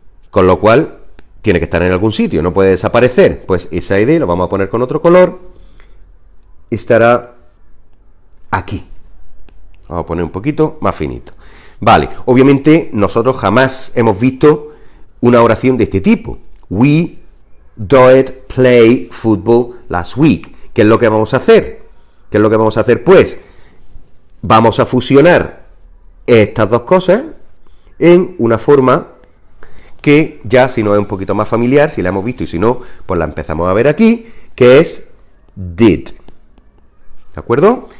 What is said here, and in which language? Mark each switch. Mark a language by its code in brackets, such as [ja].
[es] Con lo cual tiene que estar en algún sitio, no puede desaparecer. Pues esa ed, lo vamos a poner con otro color, estará aquí. Vamos a poner un poquito más finito. Vale, obviamente nosotros jamás hemos visto una oración de este tipo. [en] We did play football last week. [es] ¿Qué es lo que vamos a hacer? ¿Qué es lo que vamos a hacer? Pues vamos a fusionar estas dos cosas en una forma que ya, si no es un poquito más familiar, si la hemos visto y si no, pues la empezamos a ver aquí, que es did. ¿De acuerdo?